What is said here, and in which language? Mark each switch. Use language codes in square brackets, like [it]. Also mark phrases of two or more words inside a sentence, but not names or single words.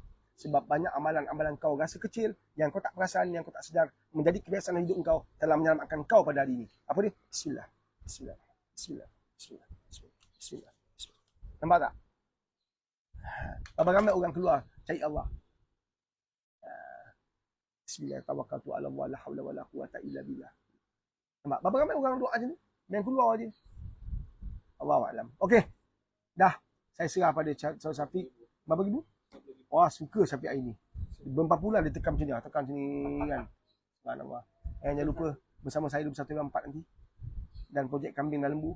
[ms] Sebab banyak amalan-amalan kau rasa kecil, yang kau tak perasan, yang kau tak sedar, menjadi kebiasaan hidup kau telah menyelamatkan kau pada hari ini. Apa dia? [ar] بسم الله. بسم الله. بسم الله. بسم الله. بسم الله. بسم الله. بسم الله. [ms] Nampak tak? Berapa ramai orang keluar cari Allah. [ar] بسم الله. توكلت على الله. لا حول ولا قوة إلا بالله. [ms] Nampak? Berapa ramai orang doa macam ni? Yang keluar je. Allahuakbar. Okey. Dah. Saya serah pada Saudara Syafiq. Berapa ribu? Wah, suka Syafiq hari ni. Berapa bulan dia tekan macam ni. Tekan macam ni kan. Subhanallah. Jangan lupa bersama saya 21/4 nanti. Dan projek kambing dan lembu.